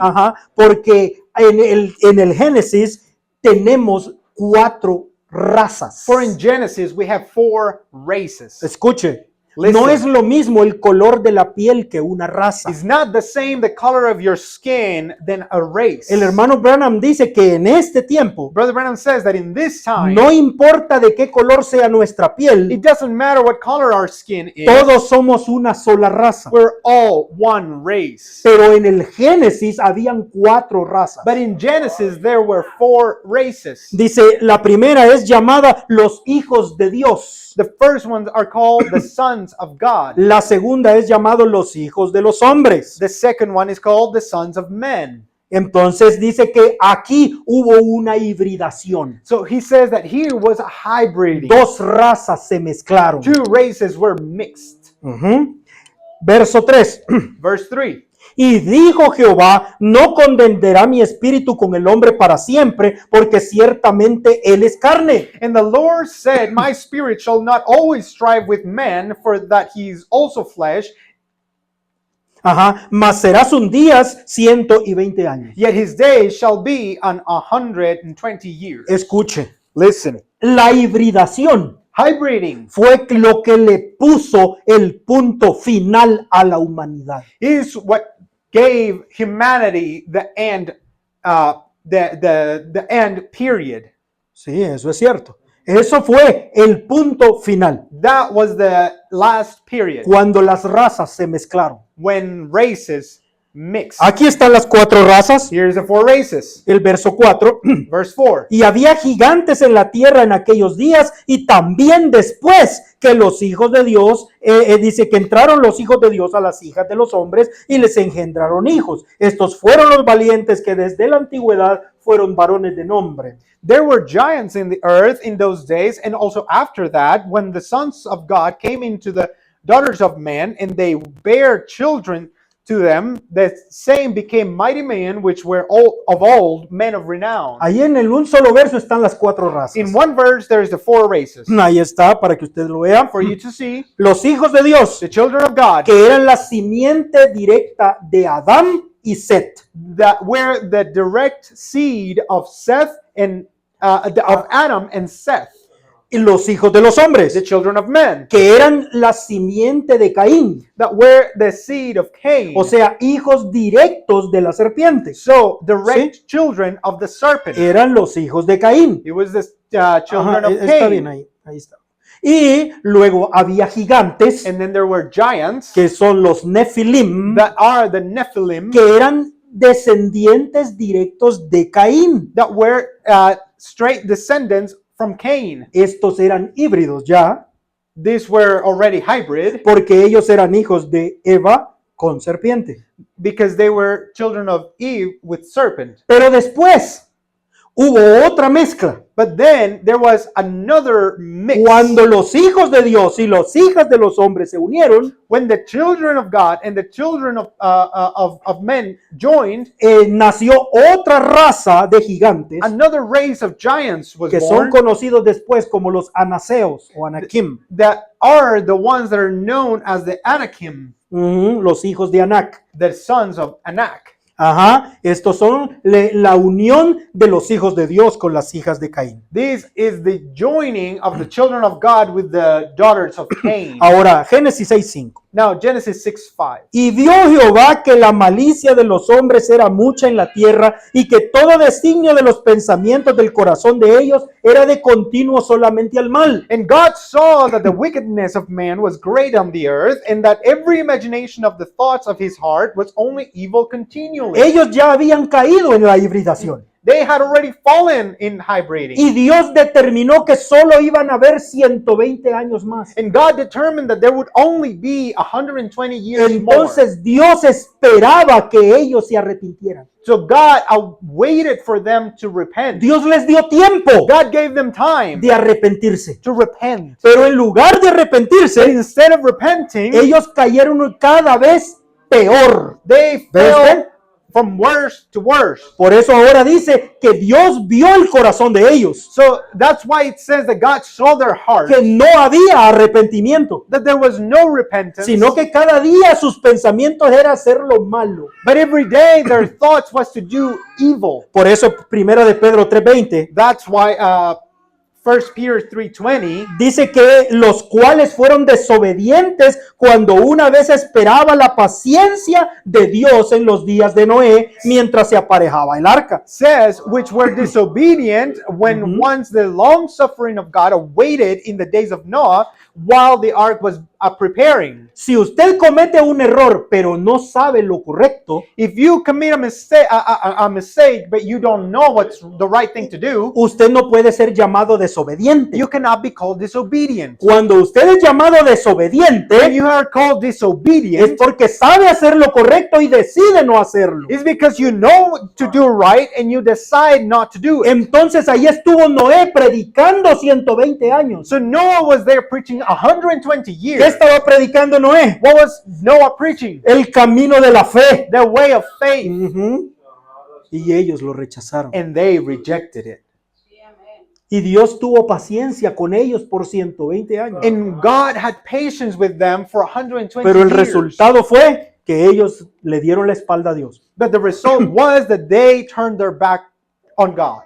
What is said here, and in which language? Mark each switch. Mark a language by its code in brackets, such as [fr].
[es] Ajá, porque en el Génesis tenemos 4 razas. [en] For in Genesis, we have 4 races. [es] Escuche, [en] Listen. [es] no es lo mismo el color de la piel que una raza. [en] It's not the same the color of your skin than a race. [es] El hermano Branham dice que en este tiempo [en] Brother Branham says that in this time, [es] no importa de qué color sea nuestra piel, [en] it doesn't matter what color our skin is. [es] todos somos una sola raza. [en] We're all one race. [es] Pero en el Génesis habían 4 razas. [en] But in Genesis, there were 4 races. [es] Dice, la primera es llamada los hijos de Dios. [en] The first ones are called the sons of God. [es] La segunda es llamado los hijos de los hombres. [en] The second one is called the sons of men. [es] Entonces dice que aquí hubo una hibridación. [en] So he says that here was a hybriding. [es] 2 razas se mezclaron. [en] 2 races were mixed. [es] Ujú. Verso 3. [en] Verse 3. [es] Y dijo Jehová, no contenderá mi espíritu con el hombre para siempre, porque ciertamente él es carne. [en] And the Lord said, my spirit shall not always strive with man, for that he is also flesh, [es] Ajá, mas será sus días 120 años. [en] yet his days shall be on 120 years. [es] Escuche, [en] Listen. [es] la hibridación [en] Hybriding [es] fue lo que le puso el punto final a la humanidad. [en] is what gave humanity the end, the end period. [es] Sí, eso es cierto. Eso fue el punto final, [en] That was the last period [es] cuando las razas se mezclaron. [en] when races mixed. [es] Aquí están las 4 razas. [en] Here's the 4 races. [es] El verso 4. [en] Verse 4. [es] Y había gigantes en la tierra en aquellos días y también después que los hijos de Dios, dice que entraron los hijos de Dios a las hijas de los hombres y les engendraron hijos. Estos fueron los valientes que desde la antigüedad fueron varones de nombre. [en] There were giants in the earth in those days, and also after that, when the sons of God came into the daughters of men, and they bare children to them, the same became mighty men, which were of old men of renown. [es] Ahí en un solo verso están las 4 razas. [en] In one verse, there is the 4 races. [es] Ahí está, para que usted lo vea. [en] For you to see, [es] Los hijos de Dios, [en] the children of God, [es] que eran la simiente directa de Adán y Set. [en] that were the direct seed of Seth and of Adam and Seth, [es] Y los hijos de los hombres, [en] the children of men, [es] que eran la simiente de Caín. [en] that were the seed of Cain. [es] O sea, hijos directos de la serpiente. [en] So, direct children of the serpent. [es] Eran los hijos de Caín. [en] It was the children Ajá, of [es] está bien [en] Cain. [es] ahí está. Y luego había gigantes, [en] And then there were giants [es] que son los Nefilim, [en] that are the Nephilim, [es] que eran descendientes directos de Caín. [en] that were straight descendants from Cain. [es] Estos eran híbridos ya, [en] These were already hybrid [es] porque ellos eran hijos de Eva con serpiente. [en] because they were children of Eve with serpent. [es] Pero después hubo otra mezcla. [en] But then there was another mix. [es] Cuando los hijos de Dios y las hijas de los hombres se unieron, [en] When the children of God and the children of men joined, [es] nació otra raza de gigantes [en] another race of giants was [es] que son [en] born [es] conocidos después como los anaseos o anakim, [en] that are the ones that are known as the Anakim, [es] los hijos de Anac. [en] the sons of Anak. [es] Ajá, estos son la unión de los hijos de Dios con las hijas de Caín. [en] This is the joining of the children of God with the daughters of Cain. [es] Ahora, Génesis 6:5. [en] Now, Genesis 6:5. [es] Y vio Jehová que la malicia de los hombres era mucha en la tierra y que todo designio de los pensamientos del corazón de ellos era de continuo solamente al mal. [en] And God saw that the wickedness of man was great on the earth, and that every imagination of the thoughts of his heart was only evil continually. [es] Ellos ya habían caído en la hibridación. [en] They had already fallen in hybriding. [es] Y Dios determinó que solo iban a haber 120 años más. [en] And God determined that there would only be 120 years more. [es] Entonces Dios esperaba que ellos se arrepintieran. [en] So God waited for them to repent. [es] Dios les dio tiempo [en] God gave them time [es] de arrepentirse. [en] to repent. [es] Pero en lugar de [en] But [es] arrepentirse, [en] instead of repenting, [es] ellos cayeron cada vez peor. [en] they [es] ¿Ves? [en] fell from worse to worse. [es] Por eso ahora dice que Dios vio el corazón de ellos, [en] So that's why it says that God saw their hearts, [es] que no había arrepentimiento, [en] that there was no repentance, [es] sino que cada día sus pensamientos era hacer lo malo. [en] but every day their thoughts was to do evil. [es] Por eso, primera de Pedro 3:20 [en] That's why 1 Peter 3:20 [es] dice que los cuales fueron desobedientes cuando una vez esperaba la paciencia de Dios en los días de Noé mientras se aparejaba el arca. [en] says, which were disobedient when once the long suffering of God awaited in the days of Noah while the ark was preparing. [es] Si usted comete un error pero no sabe lo correcto, [en] If you commit a mistake, but you don't know what's the right thing to do, [es] usted no puede ser llamado desobediente. [en] you cannot be called disobedient. [es] Cuando usted es llamado [en] When [es] desobediente, [en] you are called [es] es [en] disobedient, [es] porque sabe hacer lo correcto y decide no hacerlo. [en] it's because you know to do right and you decide not to do it. [es] Entonces ahí estuvo Noé predicando 120 años. [en] So Noah was there preaching 120 [es] ¿Qué [en] years. [es] estaba predicando Noé? [en] What was Noah preaching? [es] El camino de la fe. [en] The way of faith. [es] Ujú. Y ellos lo rechazaron. [en] And they rejected it. [es] Y Dios tuvo paciencia con ellos por 120 años. [en] And God had patience with them for 120 [es] Pero el [en] years. [es] resultado fue que ellos le dieron la espalda a Dios. [en] But the result was that they turned their back on God.